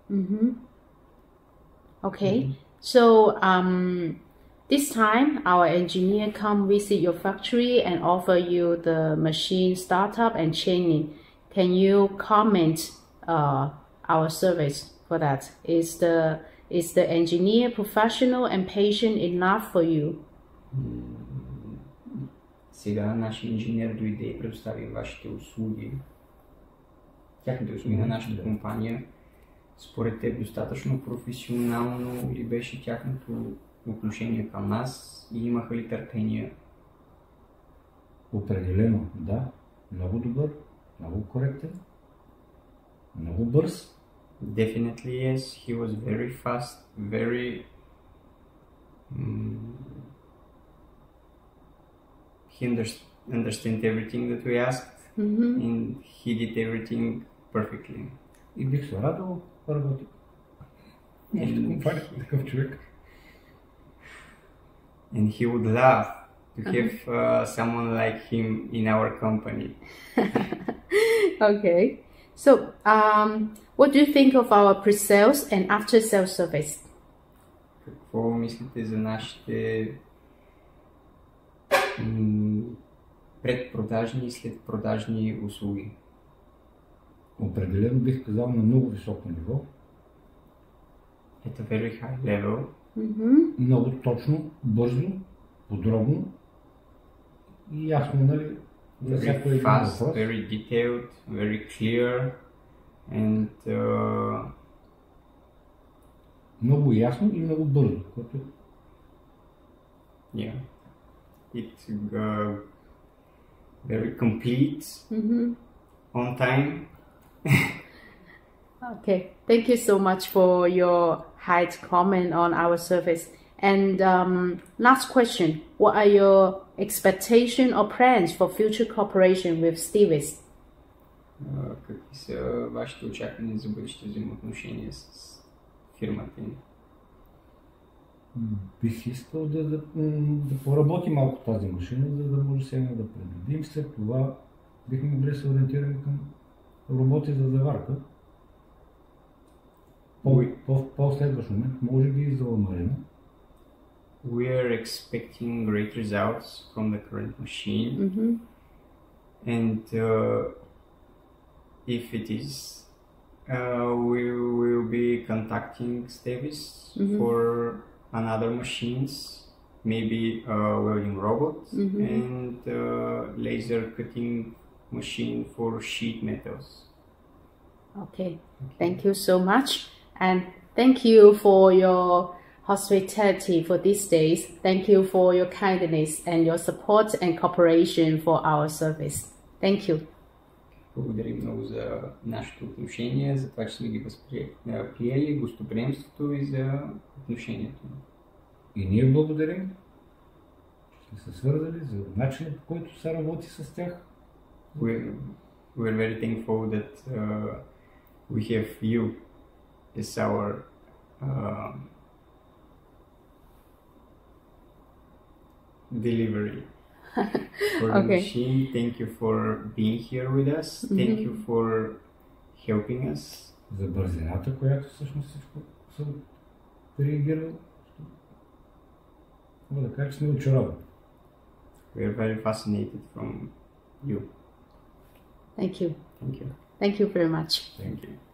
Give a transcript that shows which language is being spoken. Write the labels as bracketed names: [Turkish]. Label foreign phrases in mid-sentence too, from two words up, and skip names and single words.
[English] Okay, so this time our engineer come visit your factory and offer you the machine startup and training. Can you comment our service for that? Is the engineer professional and patient enough for you? [Bulgarian] Сега нашия инженер дойде и предостави вашите услуги, тяхните услуги на нашата компания. Според теб достатъчно професионално ли беше тяхното отношение към нас и имаха ли търпение? Определено, да. Много добър, много коректен, много бърз. [English] Definitely yes, he was very fast, very he understand everything that we asked, and he did everything perfectly. [Bulgarian] И бих се радвал да работя в нашата компания такъв човек. [English] And he would love to have someone like him in our company. Okay. So, what do you think of our pre-sales and after-sales service? [Bulgarian] Какво мислите за нашите предпродажни и следпродажни услуги? Определено бих казал на много високо ниво. [English] At a very high level. [Bulgarian] Много точно, бързо, подробно и ясно, нали? [English] Very fast, very detailed, very clear, and [Bulgarian] много ясно и много бързо. [English] Yeah, it's very complete, on time. Okay, thank you so much for your high comment on our service. And last question, what are your expectations or plans for future cooperation with Stevies? [Bulgarian] Какви са вашите очаквания за бъдещите взаимоотношения с фирмата ни? Бих искал да поработи малко тази машина, за да може сега да предвидим. След това бихме могли да се ориентираме към роботи за заварка. По-следващ момент, може би и за ламарина. [English] We are expecting great results from the current machine, and if it is, we will be contacting Stevies for another machines, maybe a welding robot and laser cutting machine for sheet metals. Okay, thank you so much, and thank you for your hospitality for these days. Thank you for your kindness and your support and cooperation for our service. Thank you. [Bulgarian] Благодарим много за нашето отношение, за това, че сме ги приели, гостоприемството и за отношението. И ние благодарим, че сте се свързали за начина, по който се работи с тях. [English] We're very thankful that we have you as our delivery for the machine. Thank you for being here with us. Thank you for helping us. [Bulgarian] За бързината, която всъщност всичко съм реагирал. Мога да кажа, че сме очаровани. [English] We are very fascinated from you. Thank you. Thank you. Thank you very much. Thank you.